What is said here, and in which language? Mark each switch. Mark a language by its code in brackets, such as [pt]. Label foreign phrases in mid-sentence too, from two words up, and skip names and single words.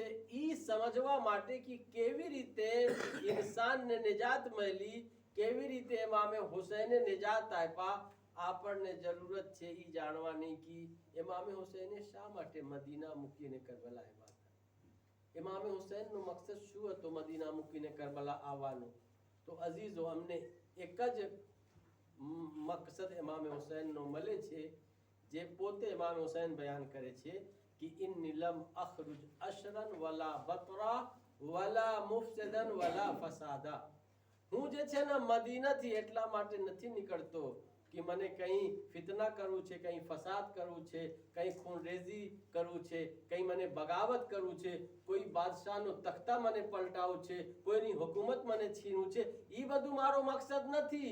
[gu] ઈ સમજવા માટે કે કેવી રીતે ઇન્સાનને નિજાત મળી, કેવી રીતે ઇમામે હુસૈને નિજાત આપ્યા, આપણને જરૂરત છે ઈ જાણવાની કે ઇમામે હુસૈને શા માટે મદીના મૂકીને કરબલા આવ્યા હતા। ઇમામે હુસૈનનો મકસદ શું હતો મદીના મૂકીને કરબલા આવવાનો? તો અઝીઝો, અમને એક જ મકસદ ઇમામે હુસૈનનો મળે છે, જે પોતે ઇમામે હુસૈન બયાન કરે છે कि [ar] إني لم أخرج أشرا ولا بطرا ولا مفسدا ولا فسادا. [gu] હું જે છે ને મદીનાથી એટલા માટે નથી નીકળતો કે મને કંઈ ફિતના કરવું છે, કંઈ ફસાદ કરવું છે, કંઈ ખૂનરેઝી કરવું છે, કંઈ મને બગાવત કરવું છે, કોઈ બાદશાહનો તખ્તા મને પલટાવવું છે, કોઈની હુકુમત મને છીનવું છે, ઈ બધું મારો મકસદ નથી।